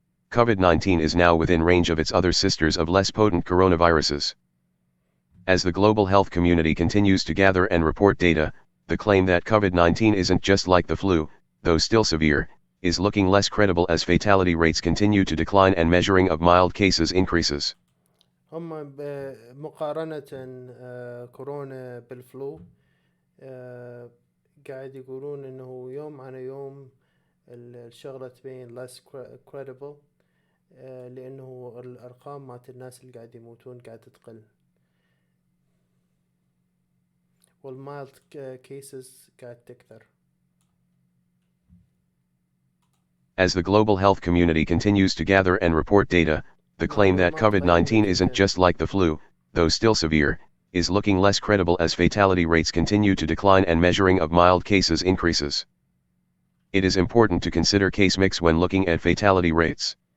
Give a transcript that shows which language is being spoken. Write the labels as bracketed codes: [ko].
[en] COVID-19 is now within range of its other sisters of less potent coronaviruses. As the global health community continues to gather and report data, the claim that COVID-19 isn't just like the flu, though still severe, is looking less credible as fatality rates continue to decline and measuring of mild cases increases. [ar] هم مقارنة كورونا بالفلو قاعد يقولون انه يوم عن يوم الشغلة تبين [en] less credible [ar] لانه الارقام مالت الناس اللي قاعد يموتون قاعد تقل والمايلد cases قاعد تكثر. [en] As the global health community continues to gather and report data, the claim that COVID-19 isn't just like the flu, though still severe, is looking less credible as fatality rates continue to decline and measuring of mild cases increases. It is important to consider case mix when looking at fatality rates.